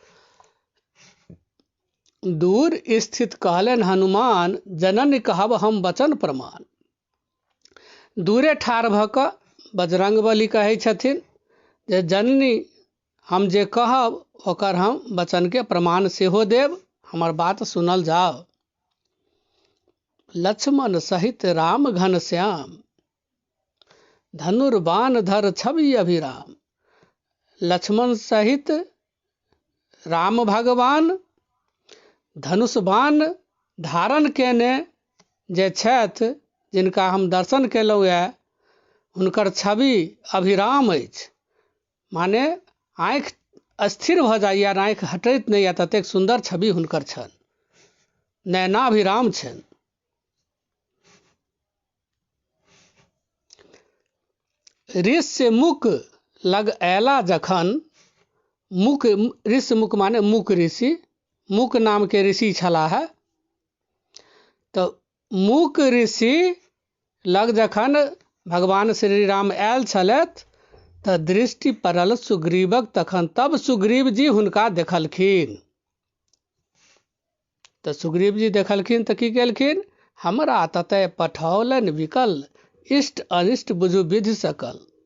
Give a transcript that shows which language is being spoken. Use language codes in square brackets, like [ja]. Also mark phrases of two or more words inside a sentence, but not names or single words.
[mai] दूर स्थित कहलन हनुमान, जननी कहब हम वचन प्रमाण। दूरे ठाढ़ भऽ कऽ बजरंगबली कहै छथिन जे जननी हम जे कहब ओकर हम वचन के प्रमाण सेहो देब, हमर बात सुनल जाओ। लक्ष्मण सहित राम घन श्याम, धनुर्बाण धर छवि अभिराम। लक्ष्मण सहित राम भगवान धनुष बाण धारण केने जे छथि, जिनका हम दर्शन केलहुँ यऽ, हुनकर छवि अभिराम अछि, माने आँखि अस्थिर भऽ जाइए, आँखि हटैत नहि यऽ, ततेक सुन्दर छवि हुनकर छनि, नयनाभिराम छनि। ऋष्य मुख लग अयला जखन, मुख ऋष्य मुख माने मुख ऋषि, मुख नाम के ऋषि छलाह है, तो मुख ऋषि लग जखन भगवान श्री राम आयल छलथि तऽ दृष्टि पड़ल सुग्रीवक तखन, तब सुग्रीव जी हुनका देखलखिन। तऽ सुग्रीव जी देखलखिन तऽ की केलखिन, हमरा ततय पठौलन विकल, इष्ट अनिष्ट बुझु विधि सकल।